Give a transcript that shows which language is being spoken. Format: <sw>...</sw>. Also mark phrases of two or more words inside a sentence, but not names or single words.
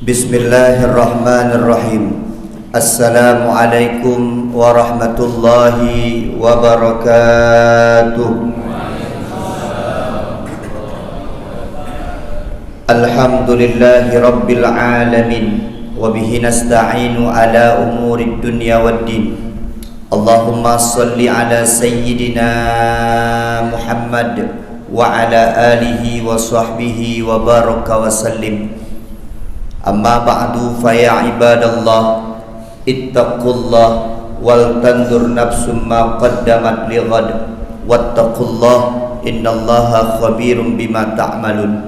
<ar>بسم الله الرحمن الرحيم. السلام عليكم ورحمة الله وبركاته. الحمد لله رب العالمين. وبه نستعين على أمور الدنيا والدين. اللهم صل على سيدنا محمد وعلى آله وصحبه وبارك وسلم. أما بعد فيا عباد الله اتقوا الله ولتنظر نفس ما قدمت لغد واتقوا الله إن الله خبير بما تعملون.</ar>